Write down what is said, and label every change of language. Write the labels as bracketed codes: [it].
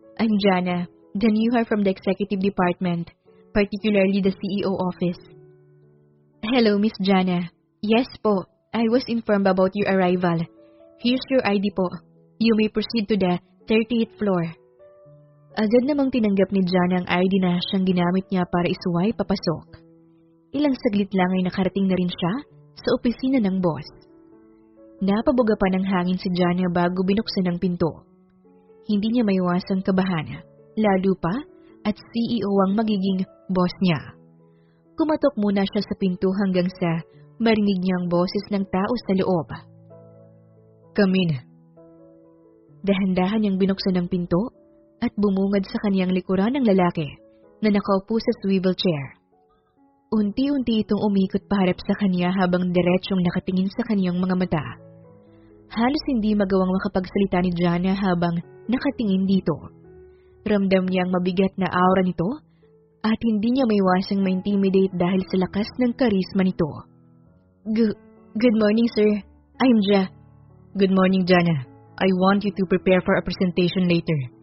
[en] I'm Jana, the new hire from the executive department, particularly the CEO office. Hello, Miss Jana. Yes po, I was informed about your arrival. Here's your ID po. You may proceed to the 38th floor. [tl] Agad namang tinanggap ni Jana ang ID na siyang ginamit niya para isuway papasok. Ilang saglit lang ay nakarating na rin siya sa opisina ng boss. Napabuga pa ng hangin si Jana bago binuksan ang pinto. Hindi niya maiwasang kabahan, lalo pa at CEO ang magiging boss niya. Kumatok muna siya sa pinto hanggang sa marinig niya ang boses ng tao sa loob. [en] Come in. [tl] Dahan-dahan niyang binuksan ang pinto at bumungad sa kaniyang likuran ng lalaki na nakaupo sa swivel chair. Unti-unti itong umikot paharap sa kaniya habang diretsyong nakatingin sa kaniyang mga mata. Halos hindi magawang makapagsalita ni Jana habang nakatingin dito. Ramdam niya ang mabigat na aura nito at hindi niya maiwasang ma-intimidate dahil sa lakas ng karisma nito. [en] Good morning, sir. I'm Ja. Good morning, Jana. I want you to prepare for a presentation later.